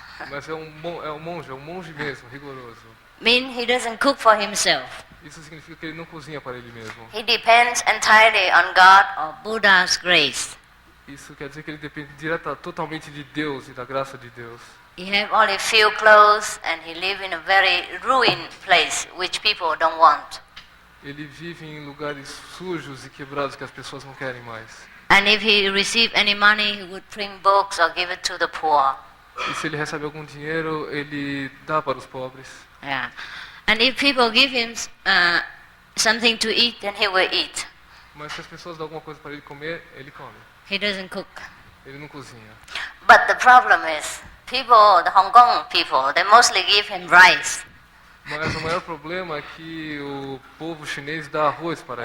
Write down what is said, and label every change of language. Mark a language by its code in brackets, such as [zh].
[pt] Mas é um monge mesmo, rigoroso. [en] He doesn't cook for himself. [pt] Isso significa que ele não cozinha para ele mesmo. [en] He depends entirely on God or Buddha's grace. [pt] Isso quer dizer que ele depende totalmente de Deus e da graça de Deus. [en] He have only few clothes and he live in a very ruined place which people don't want. [pt] Ele vive em lugares sujos e quebrados que as pessoas não querem mais. [en] And if he receive any money, he would print books or give it to the poor. [pt] E se ele recebe algum dinheiro, ele dá para os pobres. [en] Yeah. And if people give him something to eat, then he will eat. [pt] Mas se as pessoas dão alguma coisa para ele comer, ele come. [en] He doesn't cook. [pt] Ele não cozinha. [en] But the problem is, people, the Hong Kong people, they mostly give him rice. [pt] Mas o maior problema é que o povo chinês dá arroz para